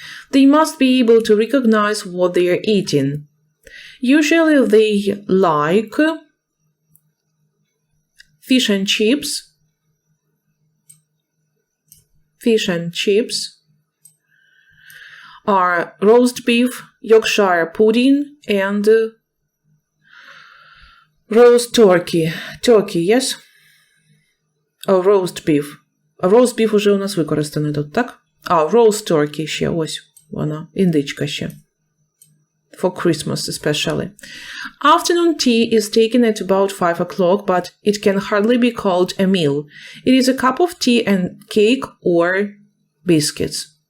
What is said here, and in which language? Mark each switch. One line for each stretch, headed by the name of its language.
English: They must be able to recognize what they are eating. Usually they like fish and chips are roast beef, Yorkshire pudding, and roast turkey. Turkey, yes? Oh, roast beef. Roast beef
Ukrainian: уже у нас використано тут, так?
English: Roast turkey
Ukrainian: ще, ось вона, індичка ще.
English: For Christmas especially. Afternoon tea is taken at about 5 o'clock, but it can hardly be called a meal. It is a cup of tea and cake or biscuits.